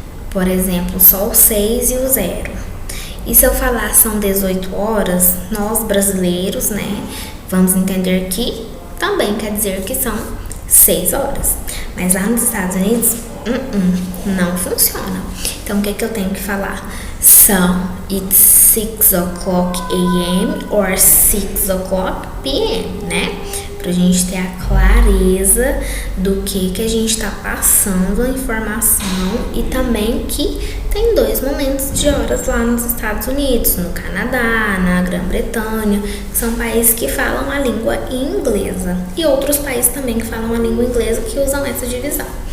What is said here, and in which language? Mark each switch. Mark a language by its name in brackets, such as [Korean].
[Portuguese] Por exemplo, só o 6 e o 0. E se eu falar são 18 horas, nós brasileiros, né, vamos entender que também quer dizer que são 6 horas. Mas lá nos Estados Unidos, não funciona. Então, o que eu tenho que falar? [English] It's 6 o'clock AM or 6 o'clock PM, né? [Portuguese] pra gente ter a clareza do que a gente está passando a informação e também que tem 2 momentos de horas lá nos Estados Unidos, no Canadá, na Grã-Bretanha, que são países que falam a língua inglesa e outros países também que falam a língua inglesa que usam essa divisão.